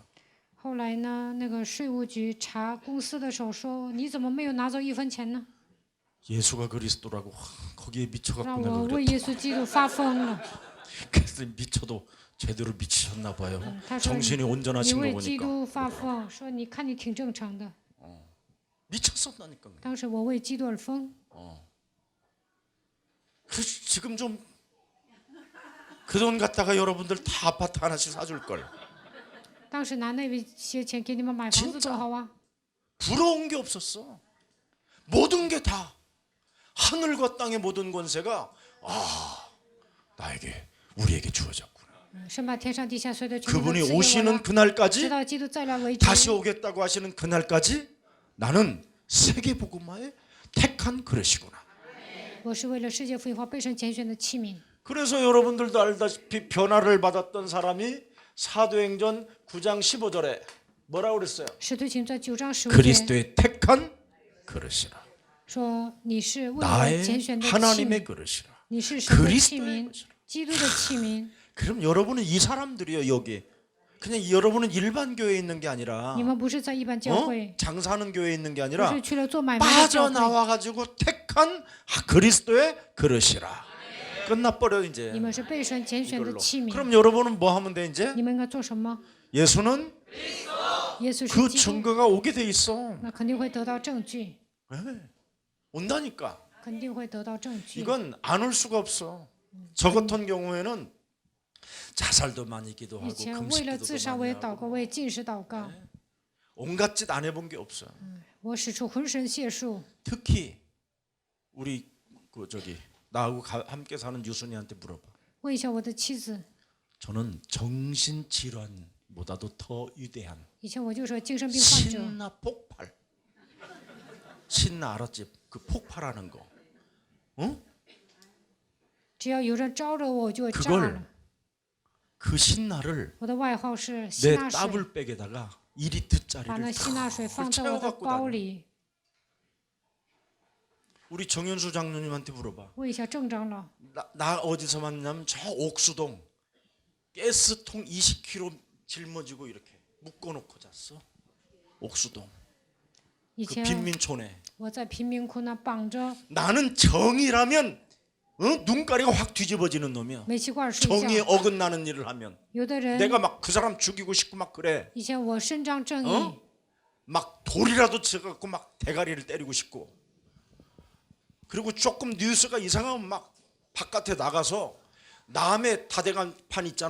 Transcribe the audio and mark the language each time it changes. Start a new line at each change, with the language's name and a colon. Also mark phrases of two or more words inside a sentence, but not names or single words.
Chinese: 后来呢，那个税务局查公司的时候说：“你怎么没有拿走1分钱呢
Korean: 예수가 그리스도라고 거기에 ？”
Chinese: 让
Korean: 미쳐갖고
Chinese: 我
Korean: 내가
Chinese: 为
Korean: 그랬다.
Chinese: 耶稣基督发疯了。
Korean: 그래서 미쳐도 제대로 미치셨나 봐요.
Chinese: 他说：“
Korean: 정신이
Chinese: 你
Korean: 온전하신 거
Chinese: 为基
Korean: 보니까
Chinese: 督发疯，说你看你挺正常的。
Korean: 미쳤었다니까.
Chinese: 当时我为基督而疯，
Korean: 그 지금 좀 그 돈 갖다가 여러분들 다 아파트 하나씩 사줄 걸.
Chinese: 当时拿那些钱给你们买房子多好啊！
Korean: 부러운 게 없었어. 모든 게 다 하늘과 땅의 모든 권세가 나에게 우리에게 주어졌구나.
Chinese: 神把天上地下所有的权柄都
Korean: 그분이
Chinese: 赐给我
Korean: 오시는
Chinese: 了，直
Korean: 그날까지
Chinese: 到基督再来为止。
Korean: 다시 오겠다고 하시는 그날까지 나는 세계 복음화의 택한 그릇이구나.
Chinese: 我是为了世界福音化被神拣选的器皿。
Korean: 그래서 여러분들도 알다시피 변화를 받았던 사람이 사도행전 9장 15절에 뭐라고 그랬어요?
Chinese: 使徒行传9章15节
Korean: 그리스도의 택한 그릇이라.
Chinese: 说：“你是为我
Korean: 나의
Chinese: 拣选的器
Korean: 하나님의
Chinese: 皿，
Korean: 그릇이라.
Chinese: 你是神的器
Korean: 그리스도의
Chinese: 皿，
Korean: 것이라.
Chinese: 基督的器皿。
Korean: 그럼 여러분은 이 사람들이요 여기. 그냥 여러분은 일반 교회에 있는 게 아니라
Chinese: 你们不是在一般教会，
Korean: 장사하는 교회에 있는 게
Chinese: 不
Korean: 아니라
Chinese: 是去了做买卖的教会，
Korean: 빠져나와 가지고 택한 그리스도의 그릇이라. 끝나버려
Chinese: 你
Korean: 이제
Chinese: 们是被神拣选的
Korean: 이걸로.
Chinese: 器皿。
Korean: 그럼 여러분은 뭐 하면 돼 이제?
Chinese: 你们应该做什么？
Korean: 예수는
Chinese: 耶稣
Korean: 그
Chinese: 是基督，
Korean: 증거가 오게 돼 있어.
Chinese: 那肯定会得到证据，
Korean: 온다니까.
Chinese: 肯定会得到证据。
Korean: 이건 안 올 수가 없어. 저 같은 경우에는 자살도 많이
Chinese: 以
Korean: 기도하고
Chinese: 前为了自杀，
Korean: 금식기도도
Chinese: 我也
Korean: 많이
Chinese: 祷告，
Korean: 하고
Chinese: 我也禁食祷告。
Korean: 온갖 짓 안 해본 게 없어.
Chinese: 我使出浑身解数。
Korean: 특히 우리 나하고 함께 사는 유순이한테 물어봐.
Chinese: 问一下我的妻子，
Korean: 저는 정신질환보다도 더 위대한
Chinese: 以前我就说精神病患者，
Korean: 신나 폭발. 신나 알았지? 그 폭발하는 거. 응?
Chinese: 只要有人招惹我，我就会炸
Korean: 그걸
Chinese: 了。
Korean: 그 신나를
Chinese: 我的外号是希
Korean: 내
Chinese: 纳水，
Korean: 따블백에다가
Chinese: 把
Korean: 2리터짜리를
Chinese: 那希纳水放在我的
Korean: 채워갖고
Chinese: 包
Korean: 다녀.
Chinese: 里。
Korean: 우리 정현수 장로님한테 물어봐.
Chinese: 问一下郑长老，
Korean: 나 어디서 만나면 저 옥수동 가스통 20kg 짊어지고 이렇게 묶어놓고 잤어. 옥수동
Chinese: 以
Korean: 그
Chinese: 前
Korean: 빈민촌에.
Chinese: 我在贫民窟那绑着
Korean: 나는 정이라면 눈가리가 확 뒤집어지는 놈이야.
Chinese: 煤气罐睡
Korean: 정의에
Chinese: 觉。
Korean: 어긋나는 일을 하면
Chinese: 有的人，
Korean: 내가 막 그 사람 죽이고 싶고 막 그래.
Chinese: 以前我伸张正义，
Korean: 막 돌이라도 쳐갖고 막 대가리를 때리고 싶고. 그리고 조금 뉴스가 이상하면 막 바깥에 나가서 남의 다대간판 있잖아.